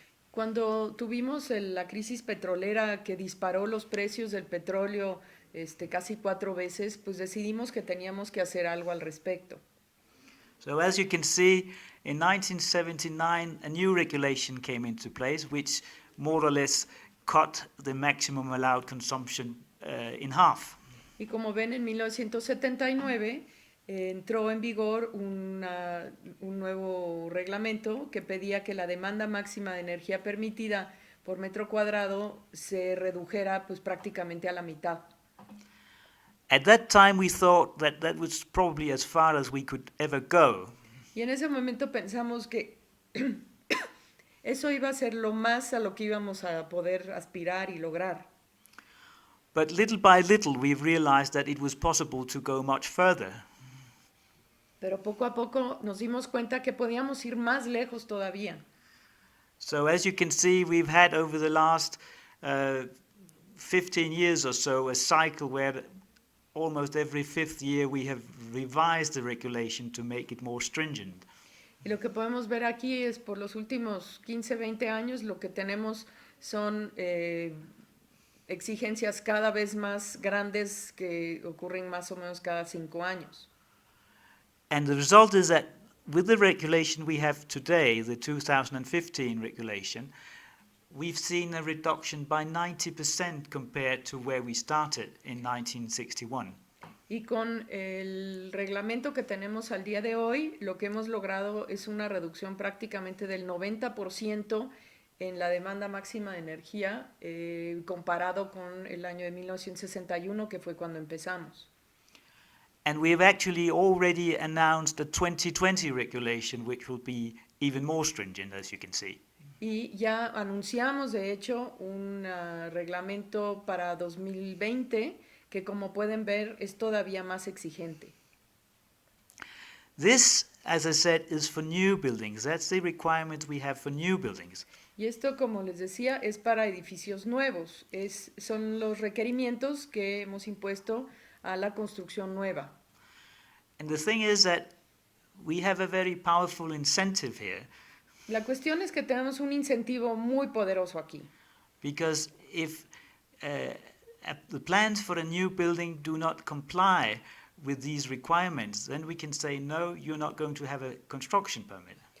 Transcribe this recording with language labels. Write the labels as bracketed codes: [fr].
[es] Cuando tuvimos la crisis petrolera que disparó los precios del petróleo casi 4 veces, pues decidimos que teníamos que hacer algo al respecto. [en] So as you can see, in 1979, a new regulation came into place, which more or less cut the maximum allowed consumption in half. [es] Y como ven, en 1979 entró en vigor un nuevo reglamento que pedía que la demanda máxima de energía permitida por metro cuadrado se redujera pues prácticamente a la mitad. [en] At that time we thought that that was probably as far as we could ever go. [es] Y en ese momento pensamos que eso iba a ser lo más a lo que íbamos a poder aspirar y lograr. [en] But little by little we've realized that it was possible to go much further. [es] Pero poco a poco nos dimos cuenta que podíamos ir más lejos todavía. [en] So as you can see, we've had over the last 15 years or so a cycle where almost every 5th year we have revised the regulation to make it more stringent. [es] Y lo que podemos ver aquí es por los últimos 15, 20 años lo que tenemos son exigencias cada vez más grandes que ocurren más o menos cada 5 años. [en] And the result is that with the regulation we have today, the 2015 regulation, we've seen a reduction by 90% compared to where we started in 1961. [es] Y con el reglamento que tenemos al día de hoy, lo que hemos logrado es una reducción prácticamente del 90% en la demanda máxima de energía comparado con el año de 1961, que fue cuando empezamos. [en] And we have actually already announced a 2020 regulation which will be even more stringent, as you can see. [es] Y ya anunciamos, de hecho, un reglamento para 2020 que, como pueden ver, es todavía más exigente. [en] This, as I said, is for new buildings. That's the requirement we have for new buildings. [es] Y esto, como les decía, es para edificios nuevos. Son los requerimientos que hemos impuesto a la construcción nueva. [en] And the thing is that we have a very powerful incentive here. [es] La cuestión es que tenemos un incentivo muy poderoso aquí. [en] Because if the plans for a new building do not comply with these requirements, then we can say, no, you're not going to have a construction permit.